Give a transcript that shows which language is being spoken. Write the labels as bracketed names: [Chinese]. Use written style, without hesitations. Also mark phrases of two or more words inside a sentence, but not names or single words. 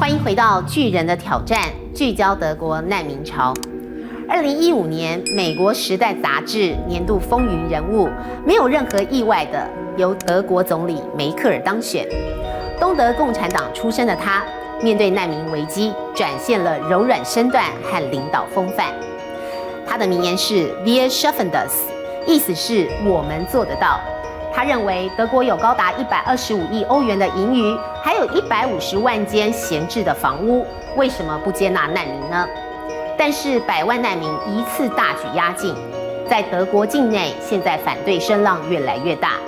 [Chinese] 回到巨人的挑战，聚焦德国难民潮。2015年，美国《时代》杂志年度风云人物，没有任何意外的，由德国总理梅克尔当选。东德共产党出身的他，面对难民危机，展现了柔软身段和领导风范。他的名言是 [German] "Wir schaffen das"， [Chinese] 意思是我们做得到。他认为德国有高达125亿欧元的盈余，还有150万间闲置的房屋，为什么不接纳难民呢？但是100万难民一次大举压境，在德国境内，现在反对声浪越来越大。